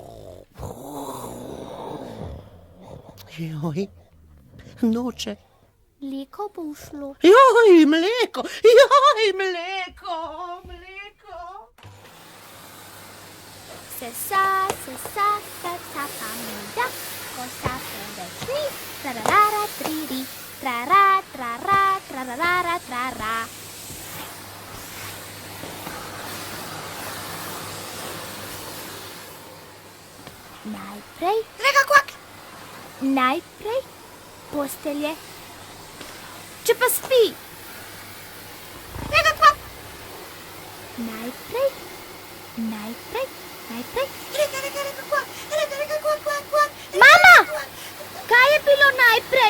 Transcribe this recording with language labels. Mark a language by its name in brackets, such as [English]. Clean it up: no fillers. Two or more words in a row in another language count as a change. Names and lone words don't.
[Slovenian] Joj, noče. Mleko bo ušlo. Joj, mleko. Sesa, kar sapa mu da, ko sape več ni, trarara, triri, trarara, trara. Rega, kvak! Najprej postelje. Če pa spi. Rega, kvak! Najprej. Rega, kvak! Mama! Kaj je bilo najprej?